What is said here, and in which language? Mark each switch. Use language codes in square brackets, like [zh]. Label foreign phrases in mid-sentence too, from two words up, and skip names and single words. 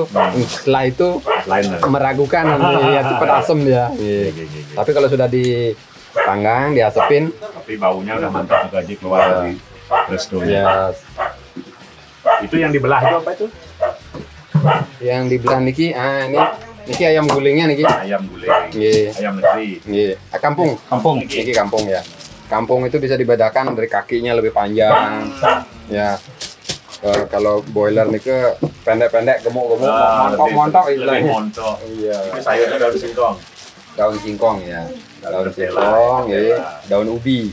[id] Setelah itu meragukan nanti ya cepat asem dia. Iya. Tapi kalau sudah dipanggang, diasepin. Tapi baunya udah mantap juga keluar dari restonya. Ya. Itu yang dibelah itu apa itu? Yang dibelah niki, niki ayam gulingnya niki. Ayam guling. Iya. Ayam negeri. Iya. Kampung. Niki kampung ya. Kampung itu bisa dibedakan dari kakinya lebih panjang. Ya. Kalau boiler nih ke pendek-pendek, gemuk-gemuk, montok-montok istilahnya. Montok. Iya. Ini sayurnya daun singkong. Daun singkong ya. Daun singkong, ya. Daun ubi.